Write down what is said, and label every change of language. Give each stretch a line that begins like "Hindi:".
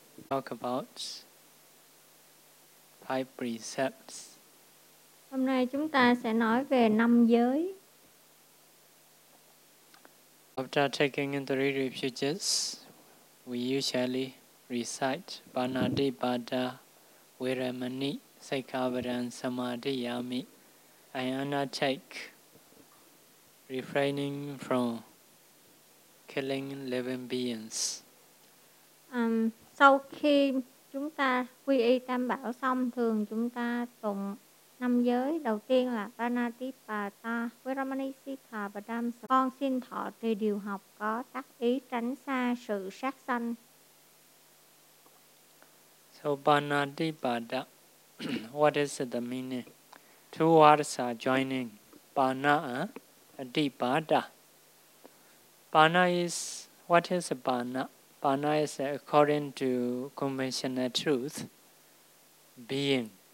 English: Talk about five precepts.
Vietnamese: Hôm nay chúng ta sẽ nói về năm giới.
English: After taking in three refuges, we usually recite
Pali: Panadipata, Viramani, Sikkhavaran, Samadhiyami,
English: and undertake refraining from killing living beings.
Vietnamese: Sau khi chúng ta quy y tam bảo xong, thường chúng ta tụng năm giới. Đầu tiên là
Pali: Panatipata Viramani Sikkhavadam.
Vietnamese: Con xin thọ trì điều học có tác ý tránh xa sự sát sanh.
English: So Panatipata, what is the meaning? Two words are joining. Panatipata. Pana is, what is Pana? Pana is according to conventional truth, being.